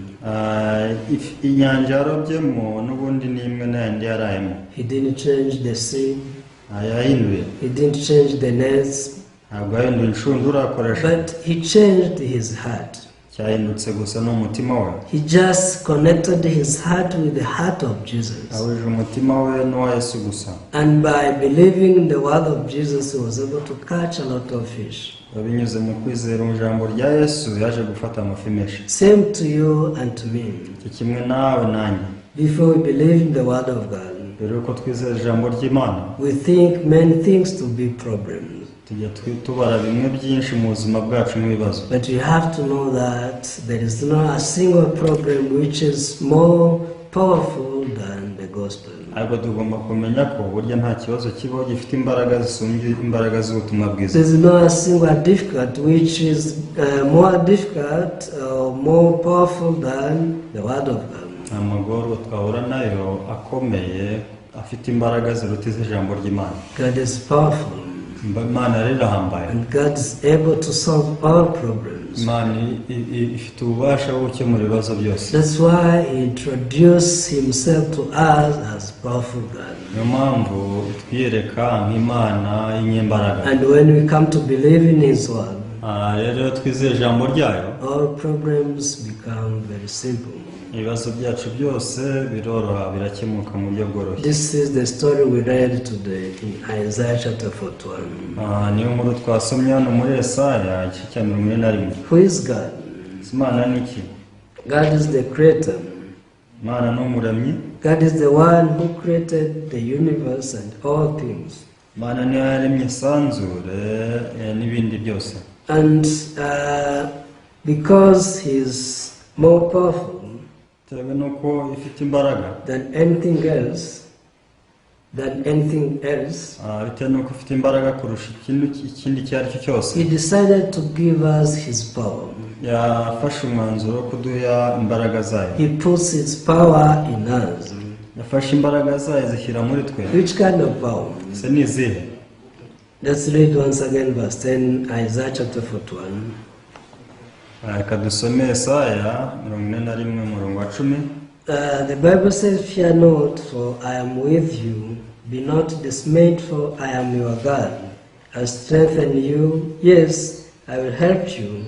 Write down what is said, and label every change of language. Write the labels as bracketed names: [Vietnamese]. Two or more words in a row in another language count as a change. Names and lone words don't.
[Kinyarwanda] Inyanja yarobyemo n'ubundi n'imwe n'ayandi yarayemo. [English] He didn't change the sea. [Kinyarwanda] Yahinduye. [English] He didn't change the nets. [Kinyarwanda] Ntabwo yahinduye inshundura akoresha. [English] But he changed his heart. [Kinyarwanda] Cyahindutse gusa n'umutima we. [English] He just connected his heart with the heart of Jesus. [Kinyarwanda] Ahuje umutima we n'uwa Yesu gusa. [English] And by believing in the word of Jesus, he was able to catch a lot of fish. [Kinyarwanda] Binyuze mu kwizera ijambo rya Yesu yaje gufata amafi menshi. [English] Same to you and to me. [Kinyarwanda] Kimwe nawe nanjye. [English] Before we believe in the word of God, [Kinyarwanda] mbere yuko twizera ijambo ry'Imana, [English] we think many things to be problems. [Kinyarwanda] tujya tubara bimwe byinshi mu buzima bwacu nk'ibibazo. [English] But you have to know that there is not a single problem which is more powerful than the gospel. [Kinyarwanda] Ariko tugomba kumenya ko burya nta kibazo kibaho gifite imbaraga zisumbye imbaraga z'ubutumwa bwiza. [English] There is not a single difficult which is more difficult or more powerful than the word of God. [Kinyarwanda] Amagorwa twahura nayo akomeye afite imbaraga ziruta iz'ijambo ry'Imana. [English] God is powerful. [Kinyarwanda] Imana rero irahambaye. [English] And God is able to solve all problems. [Kinyarwanda] Imana ifite ububasha bwo gukemura ibibazo byose. [English] That's why He introduced Himself to us as powerful God. [Kinyarwanda] Niyo mpamvu twiyereka nk'Imana y'inyembaraga. [English] And when we come to believe in His word, [Kinyarwanda] rero twizeye ijambo ryayo, [English] all problems become very simple. [Kinyarwanda] ibibazo byacu byose biroroha, birakemuka mu buryo bworoshye. [English] This is the story we read today in Isaiah chapter 41. [Kinyarwanda] Niyo nkuru twasomye hano muri Yesaya igice cya 41. [English] Who is God? [Kinyarwanda] Imana ni iki? [English] God is the creator. [Kinyarwanda] Imana ni umuremyi. [English] God is the one who created the universe and all things. [Kinyarwanda] Imana niyo yaremye isanzure n'ibindi byose. [English] And because He is more powerful than anything else, He decided to give us His power. He puts His power in us. Which kind of power? Let's read once again verse 10, Isaiah chapter 41. [Kinyarwanda] Kadusome Yesaya 41 umurongo wa 10. [English] The Bible says, "Fear not, for I am with you. Be not dismayed, for I am your God. I strengthen you. Yes, I will help you.